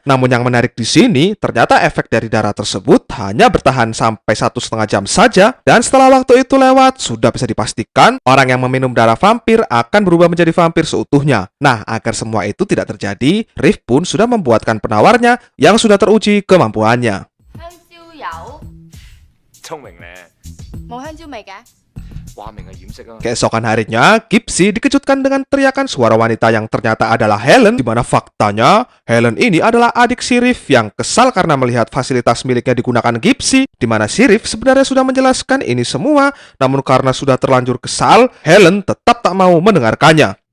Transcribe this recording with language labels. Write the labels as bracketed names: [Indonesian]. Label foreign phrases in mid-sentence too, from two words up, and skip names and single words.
[Indonesian] Namun yang menarik di sini, ternyata efek dari darah tersebut hanya bertahan sampai 1,5 jam saja, dan setelah waktu itu lewat, sudah bisa dipastikan orang yang meminum darah vampir akan berubah menjadi vampir seutuhnya. Nah, agar semua itu tidak terjadi, Riff pun sudah membuatkan penawarnya yang sudah teruji kemampuannya. [Cantonese] 香蕉油聰明咧，冇香蕉味嘅。話明係掩飾啊！ [Indonesian] Keesokan harinya, Gipsy dikejutkan dengan teriakan suara wanita yang ternyata adalah Helen, di mana faktanya Helen ini adalah adik si Riff yang kesal karena melihat fasilitas miliknya digunakan Gipsy, di mana si Riff sebenarnya sudah menjelaskan ini semua, namun karena sudah terlanjur kesal, Helen tetap tak mau mendengarkannya.